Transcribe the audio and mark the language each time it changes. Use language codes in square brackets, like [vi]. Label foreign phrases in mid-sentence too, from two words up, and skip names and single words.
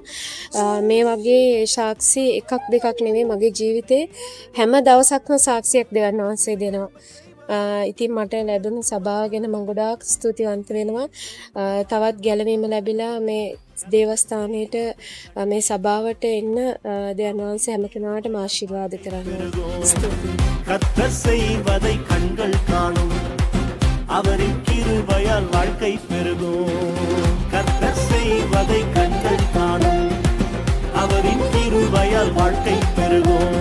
[si] මේ වගේ සාක්ෂි එකක් දෙකක් නෙවෙයි මගේ ජීවිතේ හැම දවසක්ම සාක්ෂියක් දෙවන් වහන්සේ දෙනවා. ඉතින් මට ලැබුණු සභාව ගැන මම ගොඩාක් ස්තුතිවන්ත වෙනවා. තවත් ගැළවීම ලැබිලා මේ දේවස්ථානයේට මේ සභාවට එන්න දෙවන් වහන්සේ හැම කෙනාටම ආශිර්වාද කරනවා. ස්තුතියි. [ta] கர்த்தர் செய்வதை கண்கள் காணும் அவரின் கிருபையால் வாழ்க்கை பெருகும். கர்த்தர் செய்வதை கண்கள் காணும் அவரின் கிருபையால் வாழ்க்கை பெருகும்.